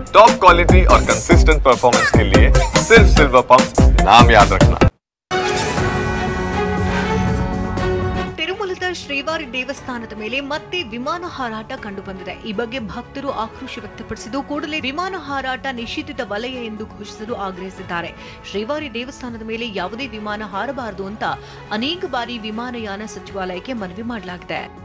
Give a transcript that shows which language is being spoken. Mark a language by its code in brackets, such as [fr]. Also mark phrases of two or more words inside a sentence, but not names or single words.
[en] top quality [hi] और [en] consistent performance [hi] के लिए सिर्फ सिल्वर पंप नाम याद रखना। [kn] ತಿರುಮಲದ ಶ್ರೀವಾರಿ ದೇವಸ್ಥಾನದ ಮೇಲೆ ಮತ್ತೆ ವಿಮಾನ ಹಾರಾಟ ಕಂಡುಬಂದಿದೆ. ಈ ಬಗ್ಗೆ ಭಕ್ತರು ಆಕ್ರೋಶ ವ್ಯಕ್ತಪಡಿಸಿದ್ದು ಕೂಡಲೇ ವಿಮಾನ ಹಾರಾಟ ನಿಷೇಧಿತ ವಲಯ ಎಂದು ಘೋಷಿಸಲು ಆಗ್ರಹಿಸಿದ್ದಾರೆ. ಶ್ರೀವಾರಿ ದೇವಸ್ಥಾನದ ಮೇಲೆ ಯಾವುದೇ ವಿಮಾನ ಹಾರಬಾರದು ಅಂತ ಅನೇಕ ಬಾರಿ ವಿಮಾನಯಾನ ಸಚಿವಾಲಯಕ್ಕೆ ಮನವಿ ಮಾಡಲಾಗಿದೆ.